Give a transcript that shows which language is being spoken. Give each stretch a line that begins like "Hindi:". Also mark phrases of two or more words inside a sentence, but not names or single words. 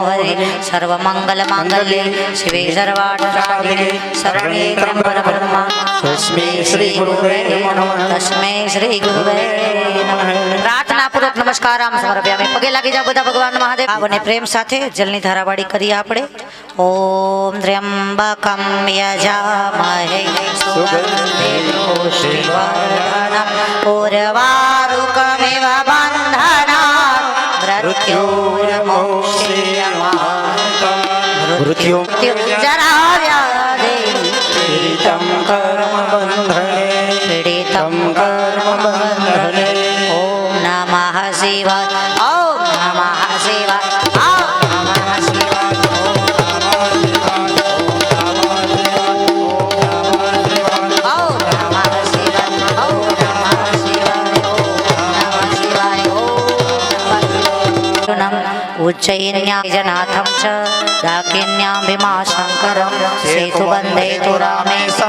Sanskrit: નવહરે સર્વ મંગલ માંગલ્ય શિવે સર્વાર્થસાધિકે શરણે ત્ર્યંબકે બ્રહ્મા તસ્મૈ શ્રી ગુરુવે નમઃ તસ્મૈ શ્રી ગુરુવે નમઃ
Gujarati: પ્રાર્થના પૂર્વક નમસ્કાર આમ સમર્પ્યામિ પગે લાગી જાવ બધા ભગવાન મહાદેવ અને પ્રેમ સાથે જલની ધારાવાળી કરીએ આપણે
Sanskrit: ઓમ ત્ર્યંબકમ યજામહે સુગંધિ પુષ્ટિવર્ધનમ ઉર્વારુકમિવ બંધનાत् મૃત્યુ जराव्याधि પીડિતમ કર્મ બંધને पीडितं कर्मबन्धने ॐ नमः शिवाय ॐ नमः शिवाय ॐ नमः शिवाय उज्जयिन्यां जनाथं च दाकिन्यां भीमाशङ्करं सेतुबन्धे तु रामेशं